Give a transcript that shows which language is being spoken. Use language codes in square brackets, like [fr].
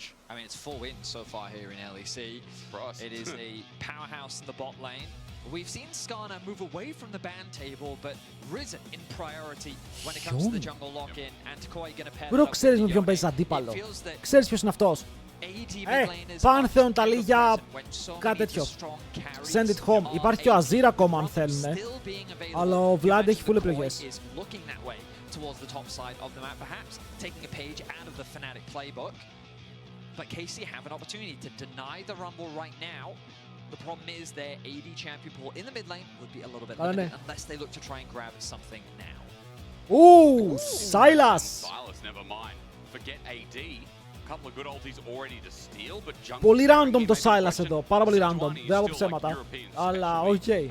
[en] I mean, it's full win so far here in LEC. It is a powerhouse in the bot lane. We've seen Skarner move away from the ban table, but risen in priority when it comes to the jungle lock-in, and Mkoi gonna pair [el] Bro, ξέρεις με ποιον παίζεις αντίπαλο. Ξέρεις ποιος είναι αυτός. Πάνθεον τα λίγια, κάτι τέτοιο. [en] Send it home. [el] Υπάρχει και ο Azir ακόμα αν θέλουν. Αλλά ο Vladi έχει full επιλογές. [en] Towards the top side of the map, perhaps taking a page out of the Fnatic playbook. But KC have an opportunity to deny the Rumble right now. The problem is their AD champion pool in the mid lane would be a little bit limited unless they look to try and grab something now. Ooh, Sylas! Sylas, never mind. Forget AD. A couple of good ultis already to steal, but jungle. [el] Πολύ random το Sylas εδώ, πάρα πολύ random. Δεν έχω ψέματα. Αλλά οκ.